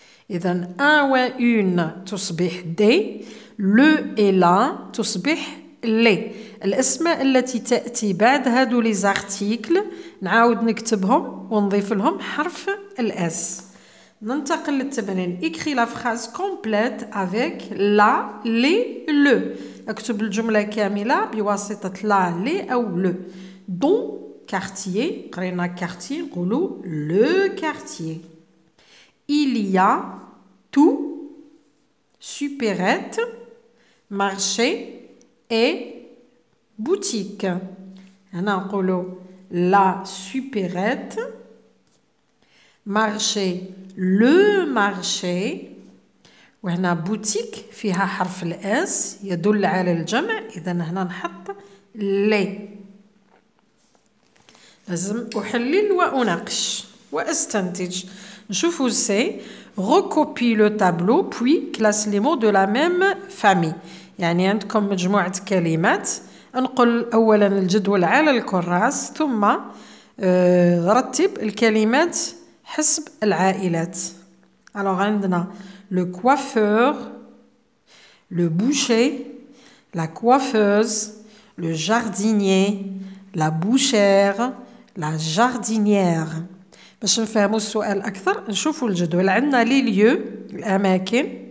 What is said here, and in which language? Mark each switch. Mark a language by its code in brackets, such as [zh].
[ar] اذا ان و اون تصبح دي، لو et la تصبح لي. الأسماء التي تأتي بعد هادو لي زارتيكل نعاود نكتبهم ونضيف لهم حرف الأس. ننتقل للتمرين. [fr] écris la phrase complète avec la, les, le. [ar] اكتب الجملة كاملة بواسطة la, les أو le. Dans quartier، قرينا quartier نقولوا le quartier. [fr] Il y a tout، supérette، marché et boutique. [ar] هنا نقولوا la supérette، marché le marché، وهنا بوتيك فيها حرف الاس يدل على الجمع. إذا هنا نحط لي. لازم أحلل وأناقش وأستنتج. نشوفوا سي. [fr] recopie le tableau puis classe les mots de la même famille. [ar] يعني عندكم مجموعة كلمات، نقول أولا الجدول على الكراس ثم رتب الكلمات حسب العائلات. [fr] Alors عندنا le coiffeur, le boucher, la coiffeuse, le jardinier, la bouchère, la jardinière. [ar] باش نفهموا السؤال أكثر نشوفوا الجدول. عندنا لي ليو الأماكن.